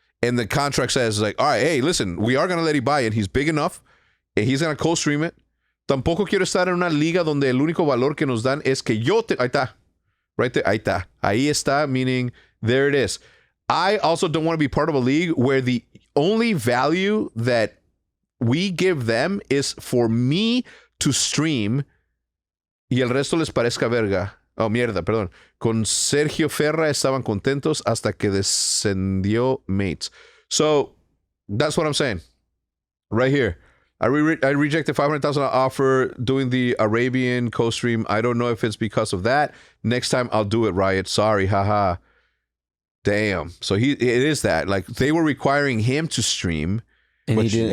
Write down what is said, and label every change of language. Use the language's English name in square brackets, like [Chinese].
[English] And the contract says, like, all right, hey, listen, we are going to let Ibai in. He's big enough and he's going to co-stream it. [Spanish] Tampoco quiero estar en una liga donde el único valor que nos dan es que yo te... Ahí está. [English] Right there. [Spanish] Ahí está, [English] meaning there it is. I also don't want to be part of a league where the only value that we give them is for me to stream [Spanish] y el resto les parezca verga. Oh, mierda, perdón. Con Sergio Ferra estaban contentos hasta que descendió Mates. [English] So, that's what I'm saying. Right here. I rejected $500,000 offer doing the Arabian co-stream. I don't know if it's because of that. Next time I'll do it, Riot. Sorry, haha. Damn. So it is that. Like, they were requiring him to stream, And he didn't.